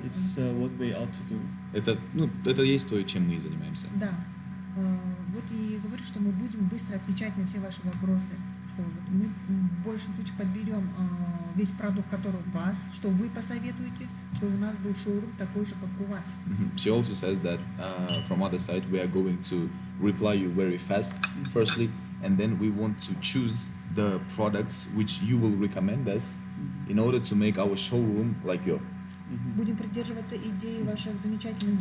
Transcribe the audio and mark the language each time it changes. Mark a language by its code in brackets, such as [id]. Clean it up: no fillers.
[en] It's what we ought to do. [ru] Это есть то, чем мы и занимаемся. Да. Вот и говорю, что мы будем быстро отвечать на все ваши вопросы. Что вот мы в большем случае подберем весь продукт, который у вас, что вы посоветуете, что у нас был шоурум такой же, как у вас. [en] She also says that from other side we are going to reply you very fast, firstly, and then we want to choose the products which you will recommend us in order to make our showroom like your. [ru] Будем придерживаться идеи ваших замечательных